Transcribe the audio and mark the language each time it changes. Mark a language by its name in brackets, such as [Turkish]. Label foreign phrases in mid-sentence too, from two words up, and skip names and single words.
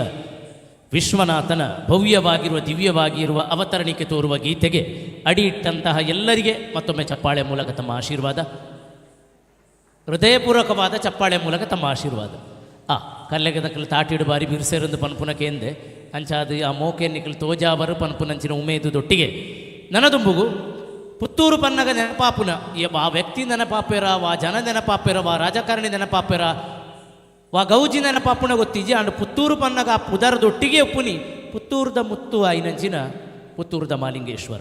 [Kannada] ವಿಶ್ವನಾಥನ ಭವ್ಯವಾಗಿರುವ ದಿವ್ಯವಾಗಿರುವ ಅವತರಣಿಕೆ ತೋರುವ ಗೀತೆಗೆ ಅಡಿ ಇಟ್ಟಂತಹ ಎಲ್ಲರಿಗೆ ಮತ್ತೊಮ್ಮೆ ಚಪ್ಪಾಳೆ ಮೂಲಕ ತಮ್ಮ ಆಶೀರ್ವಾದ, ಹೃದಯಪೂರ್ವಕವಾದ ಚಪ್ಪಾಳೆ ಮೂಲಕ ತಮ್ಮ ಆಶೀರ್ವಾದ. [Tulu] ಕಲ್ಲೆಗದಕ್ಕಲು ತಾಟಿಡು ಬಾರಿ ಬಿರುಸೇರೊಂದು ಪನ್ಪುನಕ್ಕೆ ಎಂದೆ ಅಂಚಾದು ಆ ಮೋಕೆ ನಿಕ್ಕಲು ತೋಜಾವರು ಪನ್ಪುನಂಚಿನ ಉಮೇದು ದೊಟ್ಟಿಗೆ ನನದುಂಬುಗು ಪುತ್ತೂರು ಪನ್ನಗ ನೆನಪಾಪುನ ಆ ವ್ಯಕ್ತಿ ನೆನಪಾಪೆರ ವಾ ಜನ ನೆನಪಾಪೆರ ವಾ ರಾಜಕಾರಣಿ ನೆನಪಾಪೆರ ವಾ ಗೌಜಿ ನೆನಪಾಪುನ ಗೊತ್ತಿಜಿ ಅಂಡ್ ಪುತ್ತೂರು ಪನ್ನಗ ಆ ಪುದರದೊಟ್ಟಿಗೆ ಒಪ್ಪುನಿ ಪುತ್ತೂರದ ಮುತ್ತು ಆಯ್ನಂಚಿನ ಪುತ್ತೂರದ ಮಾಲಿಂಗೇಶ್ವರ.